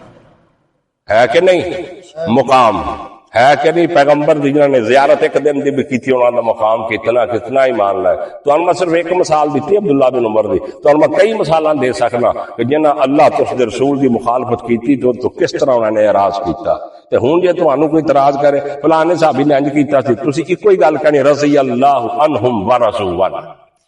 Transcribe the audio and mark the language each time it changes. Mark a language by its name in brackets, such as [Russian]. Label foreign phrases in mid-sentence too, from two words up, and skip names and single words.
[Urdu] ہے کہ نہیں مقام, ہے کہ نہیں؟ پیغمبر جنہوں نے زیارت ایک دن دی بھی کی تھی, انہوں نے مقام کتنا ایمان لائے. [Punjabi] تو میں صرف ایک مثال دیتی عبداللہ بن عمر دی, تو میں کئی مثالاں دے سکنا کہ جنہاں اللہ تو اس دے رسول دی مخالفت کی تو کس طرح انہوں نے اعراض کیتا. تے ہن جے تانوں کوئی اعتراض کرے فلانے صحابی نے انج کیتا سی, تسی ایکو ہی گل کہنی [Arabic] رضی اللہ عنہم ورضوا عنہ.